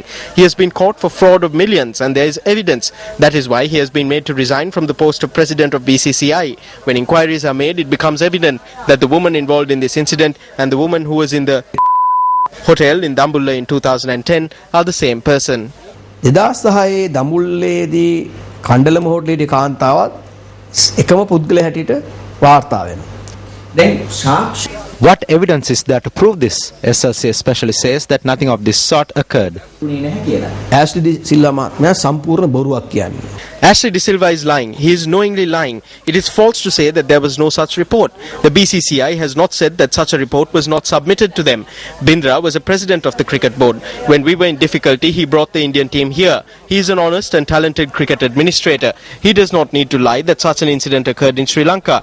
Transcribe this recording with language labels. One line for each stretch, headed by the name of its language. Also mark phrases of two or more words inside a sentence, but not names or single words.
English: He has been caught for fraud of millions and there is evidence. That is why he has been made to resign from the post of president of BCCI. When inquiries are made, it becomes evident that the woman involved in this incident and the woman who was in the hotel in Dambulla in 2010 are the same person.
Sinhala: 2006 දඹුල්ලේදී කණ්ඩලම හෝටලේදී කාන්තාවත් එකම පුද්ගලයා හැටියට වාර්තා වෙනවා. දැන් සාක්ෂි
English: What evidence is there to prove this? SLC especially says that nothing of this sort occurred.
Sinhala: Ashley De Silva මහත්මයා සම්පූර්ණ බොරුවක් කියන්නේ.
English: Ashley De Silva is lying. He is knowingly lying. It is false to say that there was no such report. The BCCI has not said that such a report was not submitted to them. Bindra was a president of the cricket board. When we were in difficulty, he brought the Indian team here. He is an honest and talented cricket administrator. He does not need to lie that such an incident occurred in Sri Lanka.